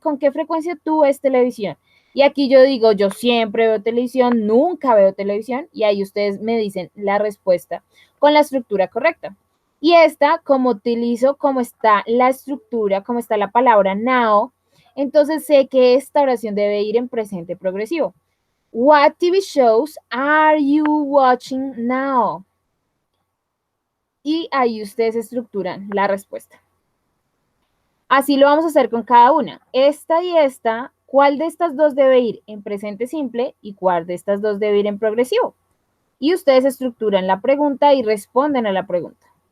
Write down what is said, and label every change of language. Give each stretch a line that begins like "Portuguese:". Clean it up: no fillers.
Spanish: ¿Con qué frecuencia tú ves televisión? Y aquí yo digo, yo siempre veo televisión, nunca veo televisión, y ahí ustedes me dicen la respuesta con la estructura correcta. Y esta, como utilizo cómo está la estructura, cómo está la palabra now, entonces sé que esta oración debe ir en presente progresivo.
English: What TV shows are you watching now?
Spanish: Y ahí ustedes estructuran la respuesta. Así lo vamos a hacer con cada una. Esta y esta, ¿cuál de estas dos debe ir en presente simple y cuál de estas dos debe ir en progresivo? Y ustedes estructuran la pregunta y responden a la pregunta.